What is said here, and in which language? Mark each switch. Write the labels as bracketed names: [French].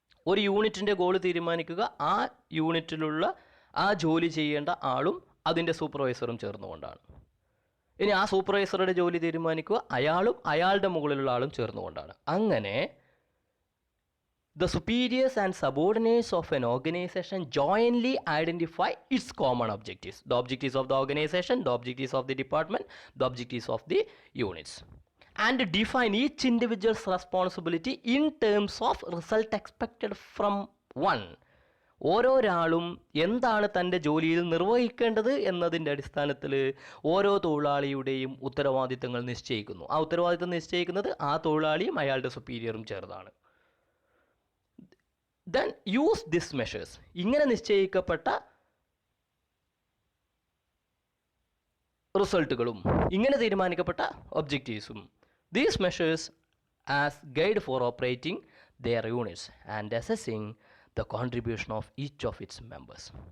[Malayalam] ഒരു യൂണിറ്റിൻ്റെ ഗോൾ തീരുമാനിക്കുക ആ യൂണിറ്റിലുള്ള ആ ജോലി ചെയ്യേണ്ട ആളും അതിൻ്റെ സൂപ്പർവൈസറും ചേർന്നുകൊണ്ടാണ്. ഇനി ആ സൂപ്പർവൈസറുടെ ജോലി തീരുമാനിക്കുക അയാളും അയാളുടെ മുകളിലുള്ള ആളും ചേർന്നുകൊണ്ടാണ്. അങ്ങനെ [English] the superiors and subordinates of an organization jointly identify its common objectives, the objectives of the organization, the objectives of the department, the objectives of the units, and define each individual's responsibility in terms of result expected from one. [Malayalam] ഓരോരാളും എന്താണ് തൻ്റെ ജോലിയിൽ നിർവഹിക്കേണ്ടത് എന്നതിൻ്റെ അടിസ്ഥാനത്തിൽ ഓരോ തൊഴിലാളിയുടെയും ഉത്തരവാദിത്തങ്ങൾ നിശ്ചയിക്കുന്നു. ആ ഉത്തരവാദിത്തം നിശ്ചയിക്കുന്നത് ആ തൊഴിലാളിയും അയാളുടെ സുപ്പീരിയറും ചേർന്നാണ്. [English] then use this measures, [Malayalam] ഇങ്ങനെ നിശ്ചയിക്കപ്പെട്ട റിസൾട്ടുകളും ഇങ്ങനെ തീരുമാനിക്കപ്പെട്ട ഒബ്ജക്റ്റീവ്സും, [English] These measures as guide for operating their units and assessing the contribution of each of its members.